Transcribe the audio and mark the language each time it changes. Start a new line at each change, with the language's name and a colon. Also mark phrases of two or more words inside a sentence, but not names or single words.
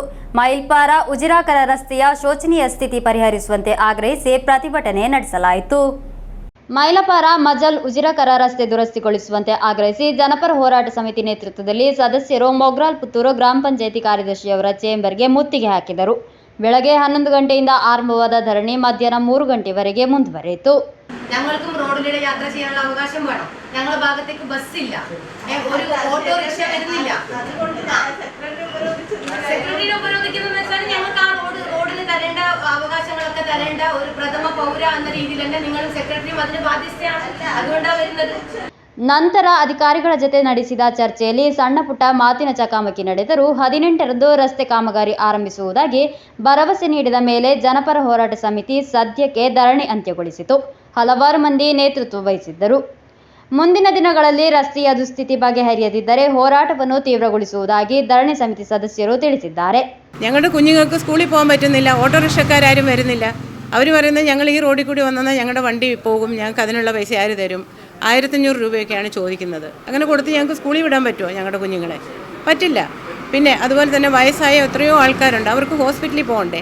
Kannada: ಮೈಲ್ಪಾರ ಉಜಿರಾಕರ ರಸ್ತೆಯ ಶೋಚನೀಯ ಸ್ಥಿತಿ ಪರಿಹರಿಸುವಂತೆ ಆಗ್ರಹಿಸಿ ಪ್ರತಿಭಟನೆ ನಡೆಸಲಾಯಿತು. ಮೈಲಪಾರ ಮಜಲ್ ಉಜಿರಾಕರ ರಸ್ತೆ ದುರಸ್ತಿಗೊಳಿಸುವಂತೆ ಆಗ್ರಹಿಸಿ ಜನಪರ ಹೋರಾಟ ಸಮಿತಿ ನೇತೃತ್ವದಲ್ಲಿ ಸದಸ್ಯರು ಮೊಗ್ರಾಲ್ ಪುತ್ತೂರು ಗ್ರಾಮ ಪಂಚಾಯತಿ ಕಾರ್ಯದರ್ಶಿಯವರ ಚೇಂಬರ್ಗೆ ಮುತ್ತಿಗೆ ಹಾಕಿದರು. ಬೆಳಗ್ಗೆ 11 ಗಂಟೆಯಿಂದ ആരംഭವಾದ ധರಣി മധ്യാഹ്നം 3 ಗಂಟೆವರೆಗೆ ಮುಂದುವರೆಯಿತು.
Malayalam: ഞങ്ങൾക്കും റോഡിലൂടെ യാത്ര ചെയ്യാനുള്ള അവകാശം വേണം. ഞങ്ങളുടെ ഭാഗത്തേക്ക് ബസ്സില്ല, ഒരു ഓട്ടോറിക്ഷ വരുന്നില്ല. സെക്രട്ടറിയെ ഉപരോധിക്കുന്നതെന്ന് വെച്ചാൽ ഞങ്ങൾക്ക് ആ റോഡിന് തരേണ്ട അവകാശങ്ങളൊക്കെ തരേണ്ട ഒരു പ്രഥമ പൗര എന്ന രീതിയിൽ തന്നെ നിങ്ങളും സെക്രട്ടറിയും അതിന് ബാധ്യസ്ഥയാണ്. അതുകൊണ്ടാണ് വരുന്നത്.
Kannada: ನಂತರ ಅಧಿಕಾರಿಗಳ ಜತೆ ನಡೆಸಿದ ಚರ್ಚೆಯಲ್ಲಿ ಸಣ್ಣ ಪುಟ್ಟ ಮಾತಿನ ಚಕಮಕಿ ನಡೆದರೂ 18ರಂದು ರಸ್ತೆ ಕಾಮಗಾರಿ ಆರಂಭಿಸುವುದಾಗಿ ಭರವಸೆ ನೀಡಿದ ಮೇಲೆ ಜನಪರ ಹೋರಾಟ ಸಮಿತಿ ಸದ್ಯಕ್ಕೆ ಧರಣಿ ಅಂತ್ಯಗೊಳಿಸಿತು. ಹಲವಾರು ಮಂದಿ ನೇತೃತ್ವ ವಹಿಸಿದ್ದರು. ಮುಂದಿನ ದಿನಗಳಲ್ಲಿ ರಸ್ತೆಯ ದುಸ್ಥಿತಿ ಬಗೆಹರಿಯದಿದ್ದರೆ ಹೋರಾಟವನ್ನು ತೀವ್ರಗೊಳಿಸುವುದಾಗಿ ಧರಣಿ ಸಮಿತಿ ಸದಸ್ಯರು ತಿಳಿಸಿದ್ದಾರೆ.
Malayalam: ഞങ്ങളുടെ കുഞ്ഞുങ്ങൾക്ക് സ്കൂളിൽ പോകാൻ പറ്റുന്നില്ല, ഓട്ടോറിക്ഷക്കാരും വരുന്നില്ല. അവർ പറയുന്നത് ഞങ്ങൾ ഈ റോഡിൽ കൂടി വന്നാൽ ഞങ്ങളുടെ വണ്ടി പോകും, ഞങ്ങൾക്ക് അതിനുള്ള പൈസ ആര് തരും? 1500 രൂപയൊക്കെയാണ് ചോദിക്കുന്നത്. അങ്ങനെ കൊടുത്ത് ഞങ്ങൾക്ക് സ്കൂളിൽ വിടാൻ പറ്റുമോ ഞങ്ങളുടെ കുഞ്ഞുങ്ങളെ? പറ്റില്ല. പിന്നെ അതുപോലെ തന്നെ വയസ്സായ എത്രയോ ആൾക്കാരുണ്ട്, അവർക്ക് ഹോസ്പിറ്റലിൽ പോകണ്ടേ.